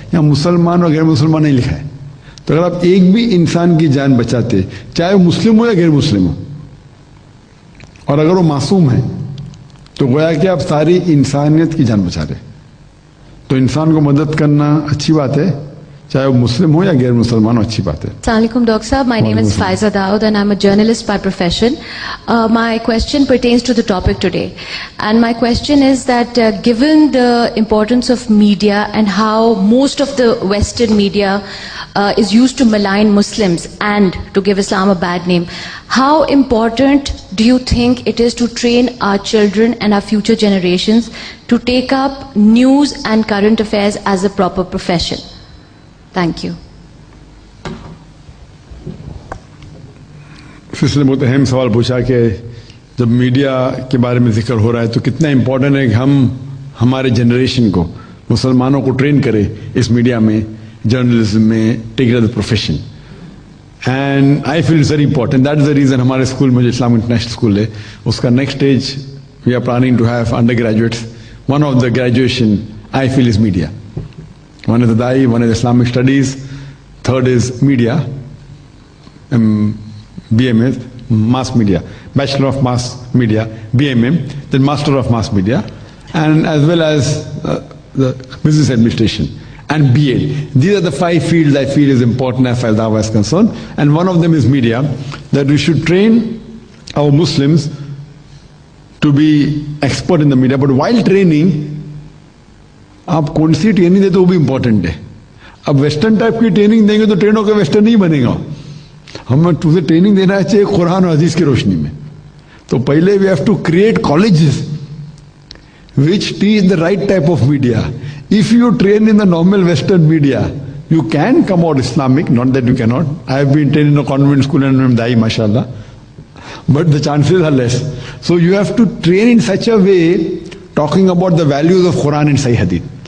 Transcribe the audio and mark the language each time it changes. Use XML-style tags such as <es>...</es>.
<ur>یہاں مسلمان اور غیر مسلمان نہیں لکھا ہے. تو اگر آپ ایک بھی انسان کی جان بچاتے چاہے وہ مسلم ہو یا غیر مسلم ہو، اور اگر وہ معصوم ہے تو گویا کہ آپ ساری انسانیت کی جان بچا رہے. تو انسان کو مدد کرنا اچھی بات ہے، چاہے وہ مسلم ہو یا غیر مسلمان ہو، اچھی بات ہے.</ur> <en>Assalamu alaikum, Dr. Saab. My name is Faiza Daud and I'm a journalist by profession. My question pertains to the topic today. And my question is that given the importance of media and how most of the Western media is used to malign Muslims and to give Islam a bad name, how important do you think it is to train our children and our future generations to take up news and current affairs as a proper profession? Thank you.</en> <ur>اس نے بہت اہم سوال پوچھا کہ جب media کے بارے میں ذکر ہو رہا ہے تو کتنا امپورٹنٹ ہے کہ ہم ہمارے جنریشن کو، مسلمانوں کو ٹرین کریں اس میڈیا میں، جرنلزم میں،</ur> <en>Take it as a profession. And I feel it's very important. That is the reason</en> <ur>ہمارے اسکول میں جو اسلام انٹرنیشنل اسکول ہے اس کا</ur> <en>Next stage we are planning to have undergraduates. One of the graduation I feel is media. One is Adai, one is Islamic Studies, third is Media, BMA, Mass Media, Bachelor of Mass Media, BMM, then Master of Mass Media, and as well as the Business Administration and BA. These are the 5 fields I feel is important as far as Dawah is concerned, and one of them is media, that we should train our Muslims to be expert in the media, but while training,</en> <ur>آپ کون سی training دیتے وہ بھی important ہے. اب western type کی training دیں گے تو ٹرین ہو کے ویسٹرن نہیں بنے گا. ہمیں تجھے ٹریننگ دینا چاہیے قرآن اور حدیث کی روشنی میں. تو پہلے</ur> <en>We have to create colleges which teach the right type of media. If you train in the normal Western media, you can come out Islamic, not that you cannot. I have been trained in a convent school and I'm Dai, mashallah. But the chances are less. So you have to train in such a way, talking about the values of Quran and Sahih Hadith.</en>